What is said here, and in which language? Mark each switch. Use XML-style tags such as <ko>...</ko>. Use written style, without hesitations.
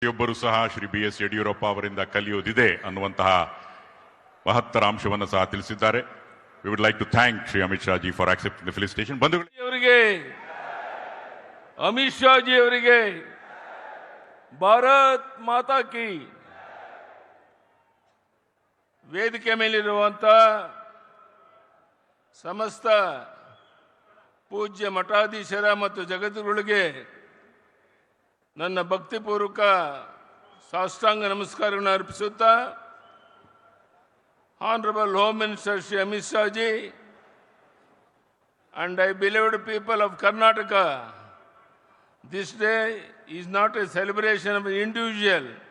<kn>ಪ್ರತಿಯೊಬ್ಬರೂ ಸಹ ಶ್ರೀ BS ಯಡಿಯೂರಪ್ಪ ಅವರಿಂದ ಕಲಿಯುವುದಿದೆ ಅನ್ನುವಂತಹ ಮಹತ್ತರ ಅಂಶವನ್ನು ಸಹ ತಿಳಿಸಿದ್ದಾರೆ.</kn> <en>We would like to thank Shri Amit Shah ji for accepting the felicitation.</en> <kn>ಬಂಧುಗಳಿಗೆ ಅಮಿತ್ ಶಾ ಜಿ ಅವರಿಗೆ</kn> <hi>ಭಾರತ್ ಮಾತಾ ಕಿ.</hi> <kn>ವೇದಿಕೆ ಮೇಲಿರುವಂತ ಸಮಸ್ತ ಪೂಜ್ಯ ಮಠಾಧೀಶರ ಮತ್ತು ಜಗದ್ಗುರುಗಳಿಗೆ ನನ್ನ ಭಕ್ತಿಪೂರ್ವಕ ಸಾಷ್ಟಾಂಗ ನಮಸ್ಕಾರವನ್ನು ಅರ್ಪಿಸುತ್ತಾ,</kn> <en>Honorable Home Minister Shri Amit Shah ji and I beloved people of Karnataka, this day is not a celebration of an individual.</en>